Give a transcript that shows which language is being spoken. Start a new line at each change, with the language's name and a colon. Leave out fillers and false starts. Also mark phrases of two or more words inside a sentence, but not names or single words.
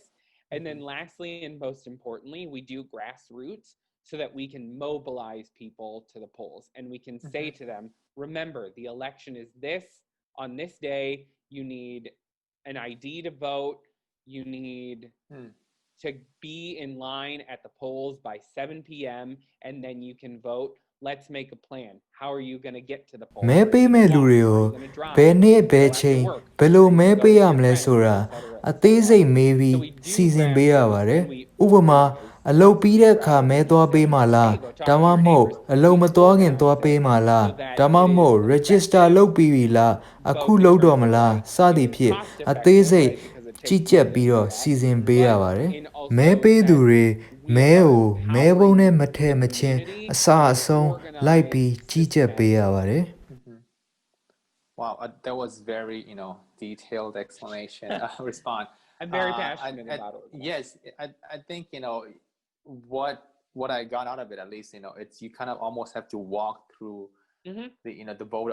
English: And then lastly, and most importantly, we do grassroots so that we can mobilize people to the polls and we can say to them, remember, the election is this, on this day, you need an ID to vote, you need to be in line at the polls by 7 p.m. and then you can vote. Let's make a plan. How are you going to get to the polls?
Burmese: မဲပေးမဲ့လူတွေကိုဘယ်နေ့ဘယ်ချိန်ဘယ်လိုမဲပေးရမလဲဆိုတာအသေးစိတ်မေးပြီးစီစဉ် ပေးရပါတယ်ဥပမာအလုပ်ပြီးတဲ့အခါမဲသွားပေးမှလားဒါမှမဟုတ်အလုပ်မသွားခင်သွားပေးမှလားဒါမှမဟုတ် register လုပ်ပြီးပြီလားအခုလုပ်တော့မလားစသည်ဖြင့်အသေးစိတ်ကြီးကြပ်ပြီးတော့စီစဉ်ပေးရပါတယ်မဲပေးသူတွေမဲကိုမဲပုံးနဲ့မထည့်မချင်းအစအဆုံးလိုက်ပြီးကြီးကြပ်ပေးရပါတယ်
English: Wow, that was very, detailed explanation, response. I'm very passionate about it. Yes, I think, what I got out of it, at least, it's you kind of almost have to walk through the vote.